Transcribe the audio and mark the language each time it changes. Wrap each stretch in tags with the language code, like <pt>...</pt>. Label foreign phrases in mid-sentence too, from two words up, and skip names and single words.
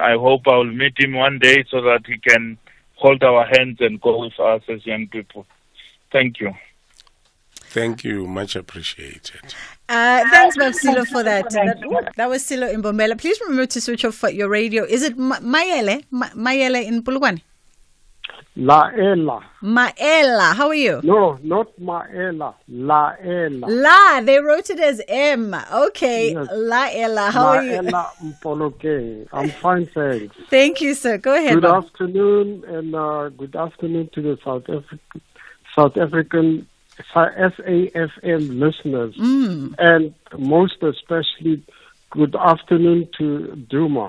<en>I hope I will meet him one day so that he can hold our hands and go with us as young people. Thank you. Thank you. Much appreciated. Thanks, Silo, for that. That was Silo in Bombela. Please remember to switch off your radio. Is it Mayele? Mayele in Pulugwane? Laela. Maela. How are you? No, not Maela. Laela. La. They wrote it as M. Okay. Yes. Laela. How are you? Laela Mpoloke. I'm fine, thanks. Thank you, sir. Go ahead. Good afternoon, and good afternoon to the South African SAFM listeners, and most especially good afternoon to Duma.</en>